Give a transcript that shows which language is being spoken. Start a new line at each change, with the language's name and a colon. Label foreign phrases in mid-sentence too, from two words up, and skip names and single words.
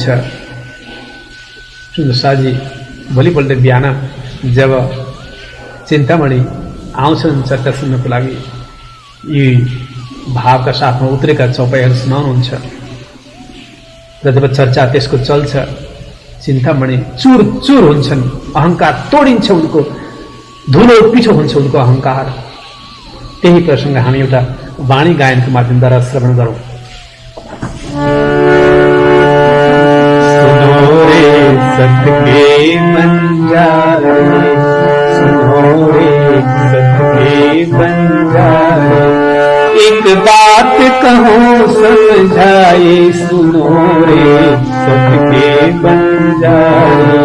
Nepali: सुन्दरसाजी भोलिपल्ट बिहान जब चिन्तामणि आउँछन् चर्चा सुन्नको लागि, यी भावका साथमा उत्रेका चौपाईहरू सुनाउनुहुन्छ र जब चर्चा त्यसको चल्छ चिन्तामणि चुर चुर हुन्छन्, अहङ्कार तोडिन्छ, उनको धुलो पिठो हुन्छ उनको अहङ्कार। त्यही प्रसङ्ग हामी एउटा वाणी गायनको माध्यमद्वारा श्रवण गरौँ।
Hindi: सतके बंजारे, सुनो रे सतके बंजारे, एक बात कहूँ समझाए, सुनो रे सतके बंजारे।